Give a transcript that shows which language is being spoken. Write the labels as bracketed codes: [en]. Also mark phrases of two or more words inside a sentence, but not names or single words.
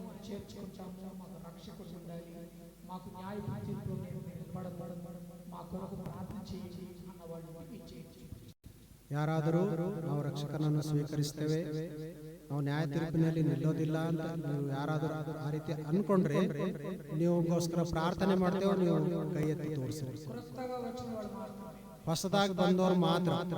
[te] చేర్చుకుంటాము, మాకు రక్షకుడు ఉండాలి, మాకు న్యాయ తీర్పులో నిలబడబడడం, మా కొరకు ప్రార్థన చేయండి అన్న వాళ్ళు ఇచ్చేయండి. [kn] ಯಾರಾದರೂ ನಾವು ರಕ್ಷಕನನ್ನು ಸ್ವೀಕರಿಸ್ತೇವೆ, ನಾವು ನ್ಯಾಯ ತೀರ್ಪಿನಲ್ಲಿ ನಿಲ್ಲೋದಿಲ್ಲ ಅಂತ ನೀವು ಯಾರಾದರೂ ಆ ರೀತಿ ಅನ್ಕೊಂಡ್ರೆ ನೀವುಗೋಸ್ಕರ ಪ್ರಾರ್ಥನೆ ಮಾಡ್ತೇವೆ. ನೀವು ಕೈ ಎತ್ತಿ ತೋರಿಸಿ. ಹೊಸದಾಗಿ ಬಂದವರು ಮಾತ್ರ.